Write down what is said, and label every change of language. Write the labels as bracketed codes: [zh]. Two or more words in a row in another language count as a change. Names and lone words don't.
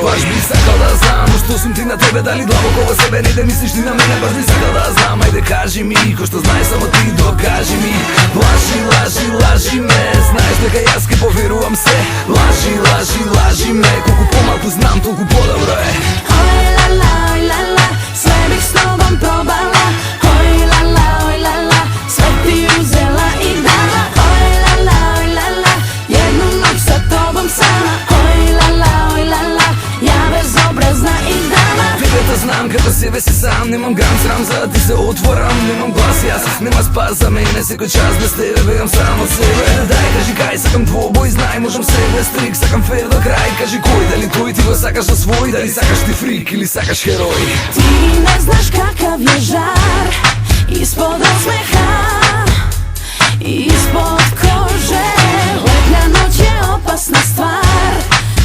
[mk] Баш би сакал да знам што сум ти на тебе, дали длабоко во себе не да мислиш ти на мене. Баш би сакал да знам, ајде кажи ми, кој што знаеш само ти докажи ми. Лажи, лажи, лажи ме, знаеш дека јас ке поверувам се. Лажи, лажи, лажи ме, колку помалку знам толку подобро е. [sr] Oj la la, oj la la, sve bih s tobom probala. Oj la la, oj la la, sve ti uzela i dala. Oj la la, oj la la, jednu noć sa tobom sama. Oj la la, oj la la, ja bezobrazna i dama. [mk] Тебе знам како себе си сам, немам грам срам за да ти се отворам. Немам глас, јас нема спас за мене, секој час без тебе бегам само себе. Дај кажи кај сакам двобој, знај можам се без трик, сакам фер до крај. Кажи кој, дали тој ти го сакаш за свој, дали сакаш ти фрик или сакаш херој. [sr] Ти не знаš kakav je žar ispod osmeha i ispod kože. Letnja noć je opasna stvar,